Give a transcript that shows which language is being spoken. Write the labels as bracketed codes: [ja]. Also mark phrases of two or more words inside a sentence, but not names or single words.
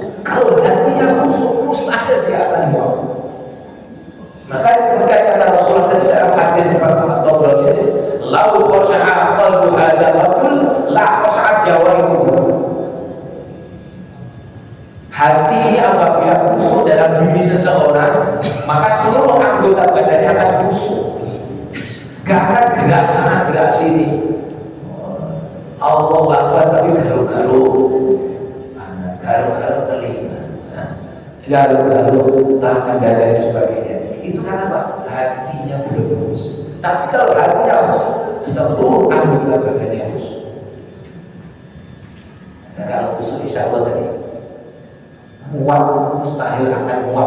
[id] Kalau hatinya khusyuk, mustahil dia akan muak. Maka seperti kata Rasulullah dalam hadis Muhammad Tabrani, [ar] لو خشع قلب هذا الرجل لخشعت جوارحه. [id] Hati ini apabila khusyuk dalam diri seseorang, maka seluruh anggota badannya akan khusyuk. Gak akan gerak sana gerak sini. [ar] الله أكبر [id] tapi garu-garu, garu-garu telinga, garu-garu tangan dan lain sebagainya. Itu karena apa? Hatinya belum khusyuk. Tapi kalau hatinya khusyuk, seluruh anggota badannya khusyuk. Nah, kalau khusyuk [ar] إن شاء الله [id] tadi muak, mustahil akan muak.